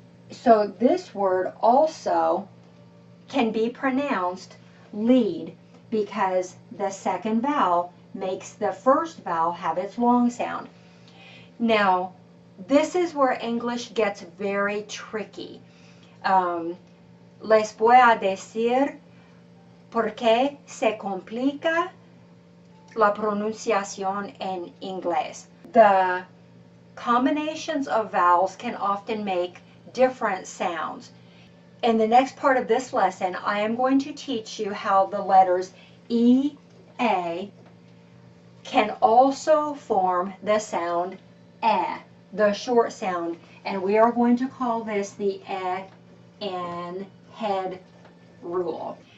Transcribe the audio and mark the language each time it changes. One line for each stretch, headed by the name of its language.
English: So this word also can be pronounced lead, because the second vowel makes the first vowel have its long sound. Now, this is where English gets very tricky.
Spanish: Les voy a decir por qué se complica la pronunciación en inglés.
English: The combinations of vowels can often make different sounds. In the next part of this lesson, I am going to teach you how the letters E, A can also form the sound E, the short sound, and we are going to call this the E and head rule.